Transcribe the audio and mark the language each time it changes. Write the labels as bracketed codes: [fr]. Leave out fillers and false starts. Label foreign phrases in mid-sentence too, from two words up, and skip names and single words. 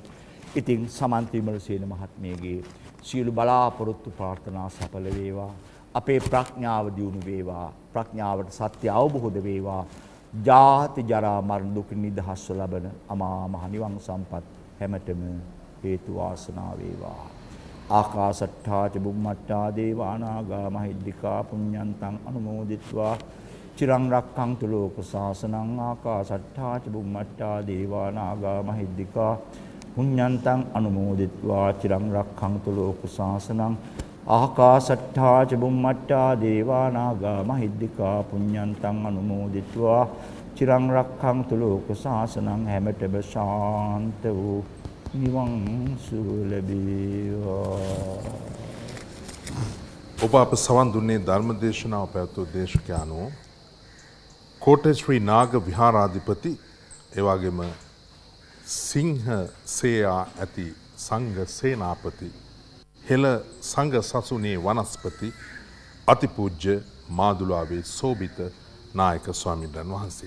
[si] ඉතින් සමන්ති විමලසේන මහත්මියගේ සියලු බලාපොරොත්තු ප්‍රාර්ථනා සඵල වේවා. අපේ ප්‍රඥාව දියුණු වේවා. ප්‍රඥාවට සත්‍ය අවබෝධ වේවා. ජාති ජරා මරණ දුක් නිදහස්ව ලබන අමා මහ නිවන් සම්පත් හැමතෙම හේතු වාසනා වේවා. [pi] ආකාශට්ඨා ච බුම්මට්ඨා දේවානාගා මහිද්దికා පුඤ්ඤන්තං අනුමෝදිත්වා චිරං රක්ඛන්තු ලෝක සාසනං. ආකාශට්ඨා ච බුම්මට්ඨා දේවානාගා මහිද්దికා පුඤ්ඤන්තං අනුමෝදිත්වා චිරං රක්ඛන්තු ලෝක සාසනං. ආකාශට්ඨා ච බුම්මට්ඨා දේවානාගා මහිද්దికා පුඤ්ඤන්තං අනුමෝදිත්වා චිරං රක්ඛන්තු ලෝක සාසනං. [si] හැමතෙම ශාන්ත වූ නිවන් සුව ලැබේවා. ඔබ අප සවන් දුන්නේ ධර්ම දේශනාව පැවැත්වූ දේශකයාණෝ කෝට්ටේ ශ්‍රී නාග විහාරාධිපති, එවාගෙම සිංහ සේයා ඇති සංඝ සේනාපති, හෙළ සංඝ සසුනේ වනස්පති, අතිපූජ්‍ය මාදුලාවේ සෝබිත නායක ස්වාමීන් වහන්සේ.